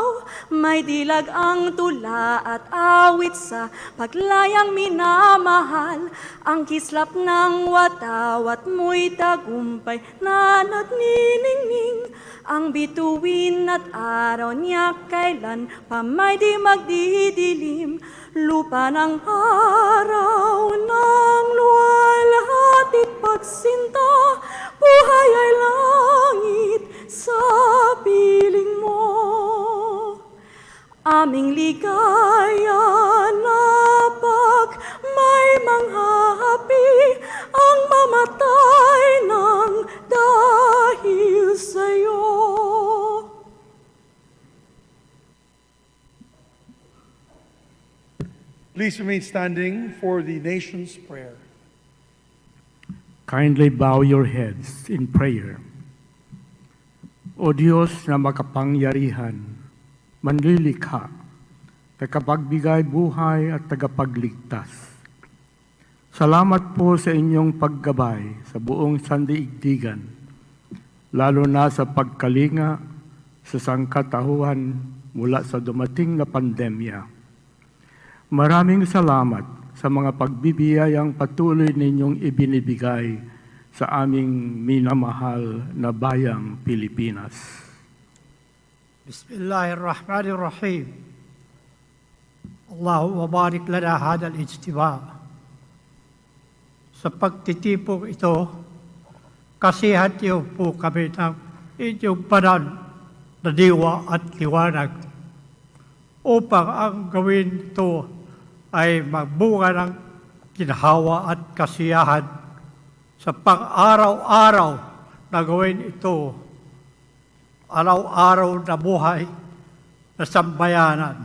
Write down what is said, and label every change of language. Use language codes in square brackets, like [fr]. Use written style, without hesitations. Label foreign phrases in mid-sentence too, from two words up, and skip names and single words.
[tl] may dilag ang tula at awit sa paglayang minamahal, ang kislap ng watawat mo'y tagumpay na nagniningning, ang bituin at araw niya kailan pa may di magdidilim, lupa ng araw ng luwalhatit pagsinta, buhay ay langit sa piling mo. Aming ligaya na pag may manghahapi, ang mamatay ng dahil sa'yo. [en] Please remain standing for the nation's prayer. Kindly bow your heads in prayer. [tl] O Diyos na makapangyarihan, manlilikha, tagapagbigay buhay at tagapagligtas. Salamat po sa inyong paggabay sa buong sandaigdigan, lalo na sa pagkalinga sa sangkatauhan mula sa dumating na pandemya. Maraming salamat sa mga pagbibiyayang patuloy ninyong ibinibigay sa aming minamahal na bayang Pilipinas. [ar] Bismillahirrahmanirrahim. اللهم بارك لنا هذا الاجتماع' [tl] sa pagtitipong ito, kasihan niyo po kami ng inyong banal na diwa at liwanag upang ang gawin ito ay magbunga ng ginhawa at kasiyahan sa pang-araw-araw na gawin ito, araw-araw na buhay na sambayanan.